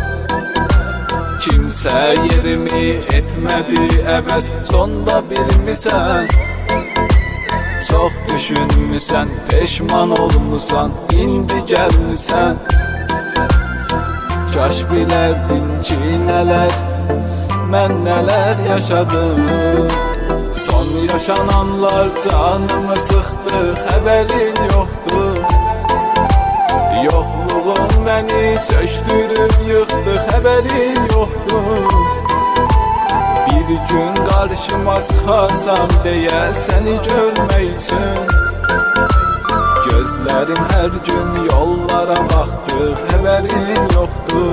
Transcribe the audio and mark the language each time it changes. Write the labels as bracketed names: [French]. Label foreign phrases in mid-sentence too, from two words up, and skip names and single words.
[Azerbaijani] Kimsə yerimi etmədi əvəz, sonda bilmisən. Çox düşünmüsən, peşman olmusan, indi gəlmisən. Kaş bilərdin ki nələr, mən nələr yaşadım. [Turkish] Son yaşananlar canımı sıktı, haberin yoktu. Yokluğun beni çöktürüp yıktı, haberin yoktu. Bir gün karşıma çıkarsan diye seni görmek için gözlerim her gün yollara baktı, haberin yoktu.